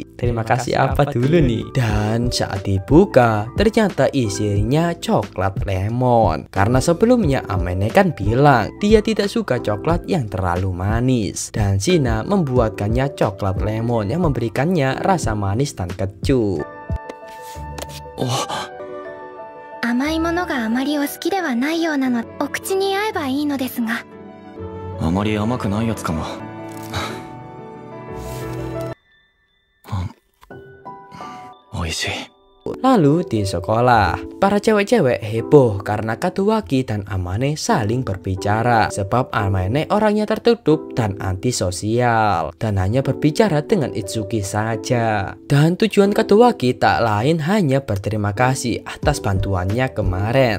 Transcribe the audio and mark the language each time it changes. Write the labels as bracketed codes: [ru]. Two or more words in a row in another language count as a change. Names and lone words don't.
[id] Terima kasih apa dulu nih? Dan saat dibuka, ternyata isinya coklat lemon. Karena sebelumnya Amane kan bilang dia tidak suka coklat yang terlalu manis. Dan Shina membuatkannya coklat lemon yang memberikannya rasa manis dan kecut. Oh. [ja] 甘いものがあまりお好きではないようなの、お口に合えばいいのですが。あまり甘くないやつかも。おいしい。 [id] Lalu di sekolah, para cewek-cewek heboh karena Katowaki dan Amane saling berbicara. Sebab Amane orangnya tertutup dan antisosial dan hanya berbicara dengan Itsuki saja. Dan tujuan Katowaki tak lain hanya berterima kasih atas bantuannya kemarin.